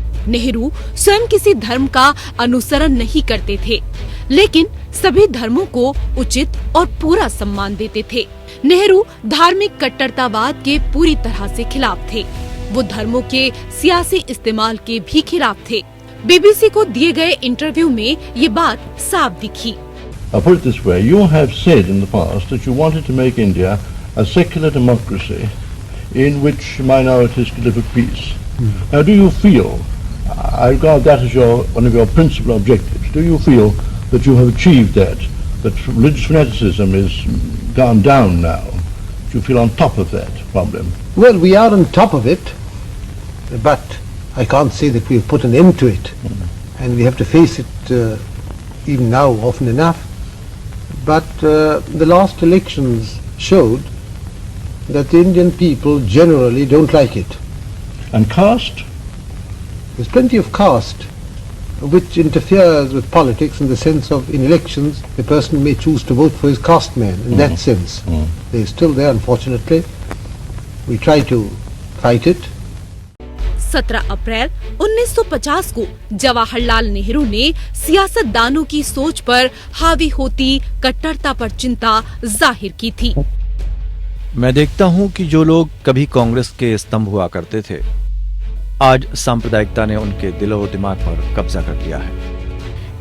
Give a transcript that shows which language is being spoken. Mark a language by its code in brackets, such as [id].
[hi] नेहरू स्वयं किसी धर्म का अनुसरण नहीं करते थे, लेकिन सभी धर्मों को उचित और पूरा सम्मान देते थे। नेहरू धार्मिक कट्टरतावाद के पूरी तरह से खिलाफ थे। वो धर्मों के सियासी इस्तेमाल के भी खिलाफ थे। बीबीसी को दिए गए इंटरव्यू में ये बात साफ दिखी। [en] I'll put it this way, you have said in the past that you wanted to make India a secular democracy in which minorities could live at peace. Now do you feel, I regard that as one of your principal objectives, do you feel that you have achieved that religious fanaticism is gone down now? Do you feel on top of that problem? Well, we are on top of it, but I can't say that we've put an end to it. And we have to face it even now often enough. But the last elections showed that the Indian people generally don't like it. And caste? There's plenty of caste which interferes with politics in the sense of in elections a person may choose to vote for his caste man in that sense. They're still there, unfortunately. We try to fight it. [hi] 17 अप्रैल 1950 को जवाहरलाल नेहरू ने सियासतदानों की सोच पर हावी होती कट्टरता पर चिंता जाहिर की थी। मैं देखता हूं कि जो लोग कभी कांग्रेस के स्तंभ हुआ करते थे, आज सांप्रदायिकता ने उनके दिलो दिमाग पर कब्जा कर लिया है।